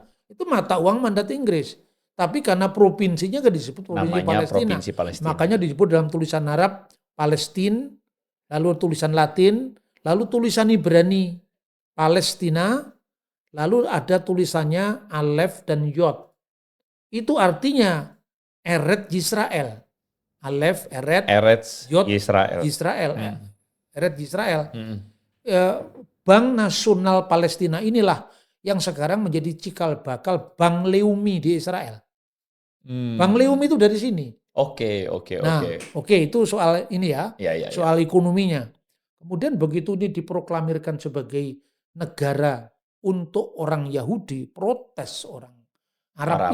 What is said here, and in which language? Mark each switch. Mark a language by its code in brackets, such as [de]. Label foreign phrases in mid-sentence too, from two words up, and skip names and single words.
[id] Itu mata uang mandat Inggris. Tapi karena provinsinya kan disebut provinsi Namanya Palestina. Provinsi Palestina. Makanya disebut dalam tulisan Arab Palestin, lalu tulisan Latin, lalu tulisan Ibrani Palestina, lalu ada tulisannya Alef dan Yod. Itu artinya Eret Yisrael. Alef, Eret, Eretz Yod, Israel. Yisrael. Hmm. Eret Yisrael. Hmm. Bank Nasional Palestina inilah yang sekarang menjadi cikal bakal Bank Leumi di Israel. Bank Leumi itu dari sini. Oke. Nah, oke, itu soal ini ya, Ya. soal ekonominya. Kemudian begitu ini diproklamirkan sebagai negara untuk orang Yahudi, protes orang Arab